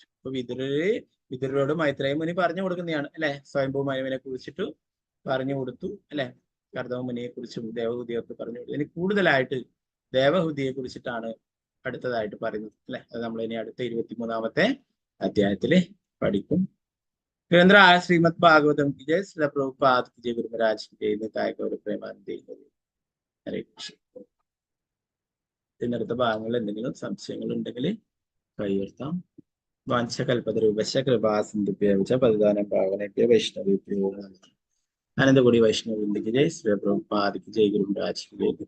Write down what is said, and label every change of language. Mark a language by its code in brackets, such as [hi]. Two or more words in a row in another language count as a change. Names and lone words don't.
[ml] അപ്പൊ വിതുരരോട് മൈത്രേയ മുനി പറഞ്ഞു കൊടുക്കുന്നതാണ് അല്ലെ, സ്വയംഭൂ മനുവിനെ കുറിച്ചിട്ട് പറഞ്ഞു കൊടുത്തു അല്ലെ, കർദമമുനിയെ കുറിച്ചും ദേവഹുതിയെ ഒക്കെ പറഞ്ഞു കൊടുത്തു. ഇനി കൂടുതലായിട്ട് ദേവഹുതിയെ കുറിച്ചിട്ടാണ് അടുത്തതായിട്ട് പറയുന്നത് അല്ലെ. അത് നമ്മൾ ഇനി അടുത്ത 23-ാമത്തെ അധ്യായത്തില് പഠിക്കും. [hi] ഗ്രന്ഥ ശ്രീമദ് ഭാഗവതം की जय, श्री प्रभुपाद की जय, गुरु महाराज की जय, निताय गौर प्रेमानंदे हरे कृष्ण. [ml] ഇതിനടുത്ത ഭാഗങ്ങളിൽ എന്തെങ്കിലും സംശയങ്ങൾ ഉണ്ടെങ്കിൽ കൈയുയർത്താം. [sa] वाञ्चकल्पतरूपश कृपासिन्धुभ्यो पतिदानं पावनभ्यो वैष्णवेभ्यो. [hi] ആനന്ദകുടി വൈഷ്ണവ की जय, श्री प्रभुपाद की जय, गुरु महाराज की जय.